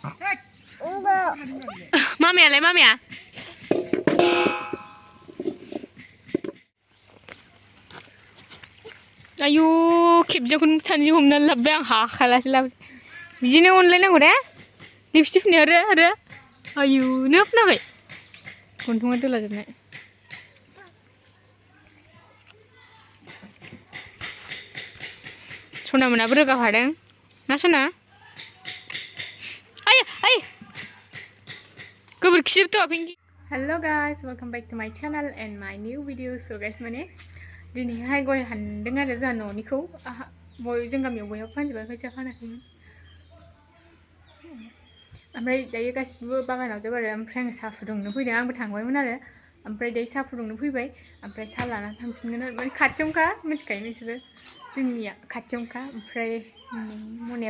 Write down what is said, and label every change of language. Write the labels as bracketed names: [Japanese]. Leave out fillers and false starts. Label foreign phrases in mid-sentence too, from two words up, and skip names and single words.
[Bodo] मामियालाय मामिया आयु खेबजाखौनो सानैजों हमनानै लाबोबाय आं हाखालासो लाबोदों बिदिनो अनलायनांगौ दे लिपस्टिकनि आरो आयु नोब नाङै गन्थङा दोलाजोबनाय सना मोनाबो रोगाफादों ना सना आय गोबोरखिजोबथ' पिंकि [English] hello guys welcome back to my channel and my new video so guys [Bodo] माने दिनैहाय गय हानदों आरो जोंहा न'निखौ जों गामियाव बयहाबो फानजोबाय फैसा फानाखैमोन ओमफ्राय दायो गासिबो बागानाव जोब आरो ओमफ्राय आं साहा फुदुंनो फैदों आंबो थांबायमोन आरो ओमफ्राय दायो साहा फुदुंनो फैबाय ओमफ्राय साहा लानानै थांफिनगोन आरो माने खाथियावनोखा मिथिखायो नोंसोरो जोंनिया खाथियावनोखा ओमफ्राय मनायाबो